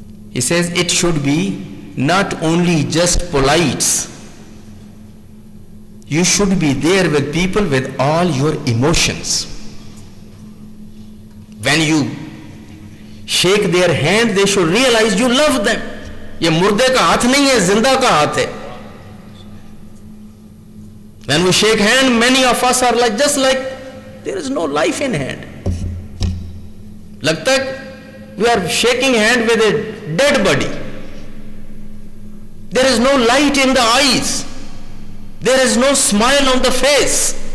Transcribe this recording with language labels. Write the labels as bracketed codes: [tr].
[en] He says it should be not only just polites. You should be there with people with all your emotions. When you shake their hand, they should realize you love them. [hi] ये मुर्दे का हाथ नहीं है, जिंदा का हाथ है. [en] When we shake hand, many of us are like just like there is no life in hand. [hi] लगता है [en] we are shaking hand with a dead body. There is no light in the eyes. There is no smile on the face.